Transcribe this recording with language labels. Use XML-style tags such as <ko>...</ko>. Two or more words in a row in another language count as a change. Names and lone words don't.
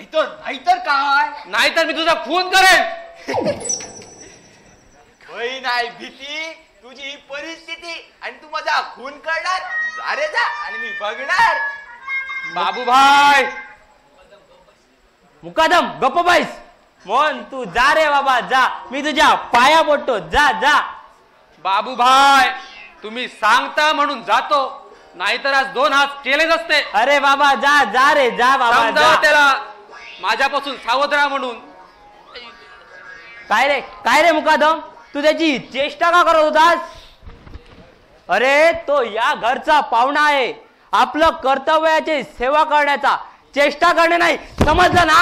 <mr>काय? मी तुझा खून करेन. नाही भीती तुझी ही परिस्थिती आणि तू माझा खून करणार. अरे जा, आणि मी बघणार. बाबूभाई. मुकादम गप्प बाईस. मोहन तू जा रे बाबा, जा. मी तुझ्या पाया पडतो. जा. बाबूभाई, तुम्ही सांगता म्हणून जातो, नाहीतर आज 2 हात केलेच असते. अरे बाबा जा रे, जा बाबा जा. त्याला माझ्यापासून सावध राहा म्हणून. काय रे मुकादम, तू त्याची चेष्टा का करत होतास? अरे तो या घरचा पाहुणा आहे, आपलं कर्तव्याची सेवा करण्याचा, चेष्टा करणे नाही, समजलं ना?</mr>